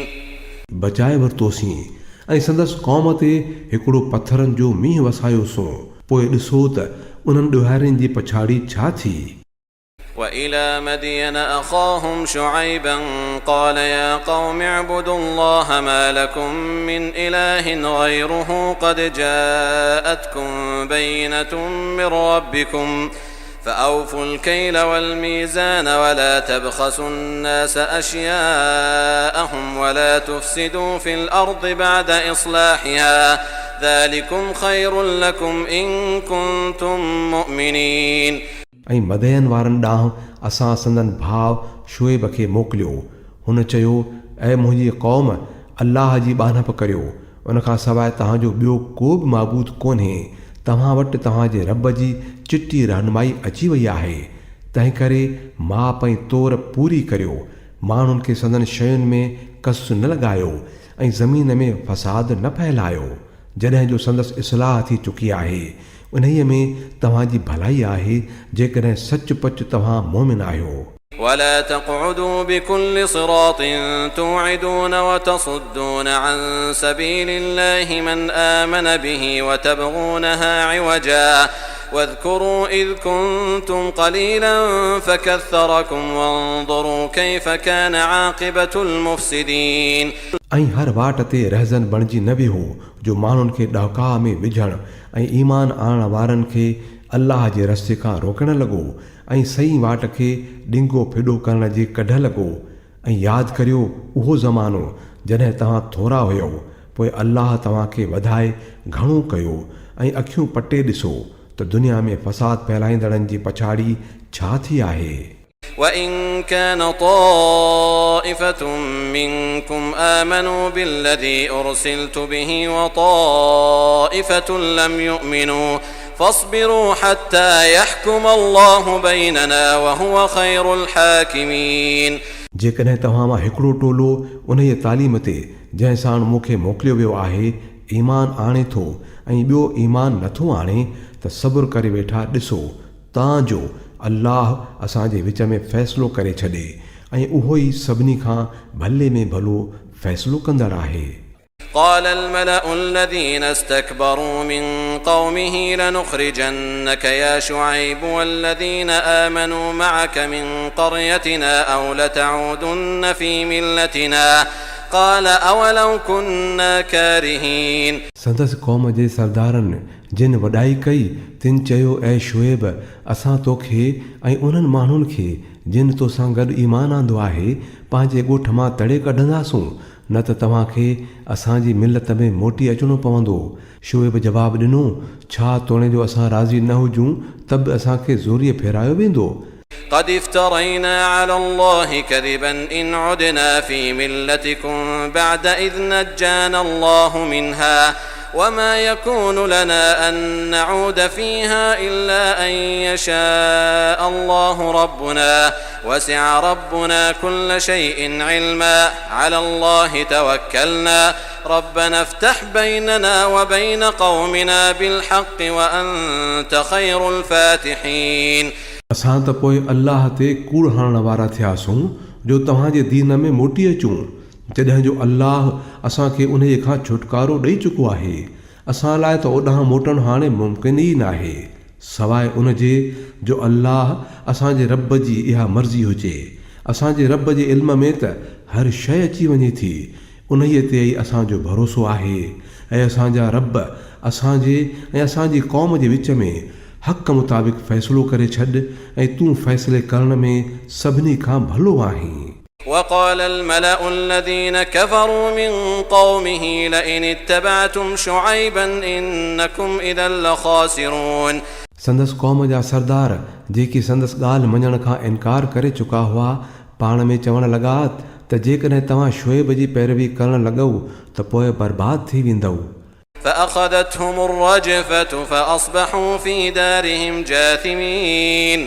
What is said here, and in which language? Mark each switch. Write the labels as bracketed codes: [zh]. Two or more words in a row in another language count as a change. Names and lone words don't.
[sd] बचाए वरितोसीं ऐं संदसि क़ौम ते हिकिड़ो पथरनि जो मींहुं वसायोसीं पोइ ॾिसो त उन्हनि ॾोहारियुनि जी पछाड़ी छा थी. [ar] وإلى مدين أخاهم شعيبا قال يا قوم اعبدوا الله ما لكم من إله غيره قد جاءتكم بينة من ربكم فأوفوا الكيل والميزان ولا تبخسوا الناس أشياءهم ولا تفسدوا في الأرض بعد إصلاحها ذلكم خير لكم إن كنتم مؤمنين. [sd] ऐं मदयन वारनि ॾांहुं असां संदन भाउ शुएब खे मोकिलियो. हुन चयो ऐं मुंहिंजी क़ौम अल्लाह जी ॿानप करियो उनखां सवाइ तव्हांजो ॿियो को बि माबूद कोन्हे. तव्हां वटि तव्हांजे रब जी चिटी रहनुमाई अची वई आहे. तंहिं करे माप ऐं तौर पूरी करियो. माण्हुनि खे संदन शयुनि में कस न लॻायो ऐं ज़मीन में फ़साद न फैलायो. जॾहिं जो संदसि इस्लाह थी चुकी आहे उन्हीअ में तव्हांजी भलाई आहे जेकॾहिं सचुपचु तव्हां मोमिन आहियो. [ar] ولا تقعدوا بكل صراط توعدون وتصدون عن سبيل الله من آمن به وتبغونها عوجا واذكروا إذ كنتم قليلا فكثركم وانظروا كيف كان عاقبة المفسدين. [sd] ऐं हर वाट ते रहज़न बणिजी न वियो जो माण्हुनि खे ॾहका में विझण ऐं ईमान आणण वारनि खे अल्लाह जे रस्ते खां रोकण लॻो ऐं सही वाट खे ॾिंगो फिॾो करण जे कढ लॻो. ऐं यादि करियो उहो ज़मानो जॾहिं तव्हां थोरा हुयो पोइ अल्लाह तव्हांखे वधाए घणो कयो ऐं अखियूं पटे ॾिसो त दुनिया में फ़साद फैलाईंदड़नि जी पछाड़ी छा थी आहे. [ar] وإن كان طائفة منكم آمنوا بالذي أرسلت به وطائفة لم يؤمنوا فاصبروا حتى يحكم الله بيننا وهو خير الحاكمين. [sd] जेकॾहिं तव्हां मां हिकिड़ो टोलो उन जी तालीम ते जंहिं सां मूंखे मोकिलियो वियो आहे ईमान आणे थो ऐं ॿियो ईमान नथो आणे त सब्र करे वेठा ॾिसो तांजो अल्लाह असांजे विच में फ़ैसिलो करे छॾे ऐं उहो ई सभिनी खां भले में भलो फ़ैसिलो कंदड़ आहे. [ar] قال الملأ الذين استكبروا من قومه لنخرجنك يا شعيب والذين آمنوا معك من قريتنا أو لتعودن في ملتنا قال أولو كنا كارهين. [sd] संदसि क़ौम जे सरदारनि जिन वॾाई कई तिन चयो ऐं शुएब असां तोखे ऐं उन्हनि माण्हुनि खे जिन तोसां गॾु ईमान आंदो आहे पंहिंजे ॻोठ मां तड़े कढंदासूं, न त तव्हांखे असांजी मिलत में मोटी अचिणो पवंदो। शुएब जवाबु ॾिनो, छा तोणे जो असां राज़ी न हुजूं त बि असांखे ज़ोरीअ फेरायो वेंदो। [ar] قد افترينا على الله كذبا إن عدنا في ملتكم بعد إذ نجانا الله منها وما يكون لنا أن نعود فيها إلا أن يشاء الله ربنا وسع ربنا كل شيء علما على الله توكلنا ربنا افتح بيننا وبين قومنا بالحق وأنت خير الفاتحين। [sd] असां त पोइ अल्लाह ते कूड़ हणण वारा थियासूं जो तव्हांजे दीन में मोटी अचूं, जॾहिं जो अल्लाह असांखे उन खां छुटकारो ॾेई चुको आहे। असां लाइ त ओॾांहुं मोटणु हाणे मुमकिन ई न आहे, सवाइ उन जे जो अल्लाह असांजे रब जी इहा मर्ज़ी हुजे। असांजे रब जे इल्म में त हर शइ अची वञे थी, उन्हीअ ते ई असांजो भरोसो आहे। ऐं असांजा रब असांजे ऐं असांजी क़ौम जे विच में हक़ मुताबिक़ फ़ैसिलो करे छॾ, ऐं तूं फ़ैसिले करण में सभिनी खां भलो आहीं। [ar] وقال الملأ الذين كفروا من قومه لئن اتبعتم شعيبا إنكم إذا لخاسرون। [sd] संदसि क़ौम जा सरदार जेके संदसि ॻाल्हि मञण खां इनकार करे चुका हुआ, पाण में चवण लॻा त जेकॾहिं तव्हां शुएब जी पैरवी करण लॻो त पोइ बर्बाद थी वेंदव। [ar] فأخذتهم الرجفة فأصبحوا في دارهم جاثمين।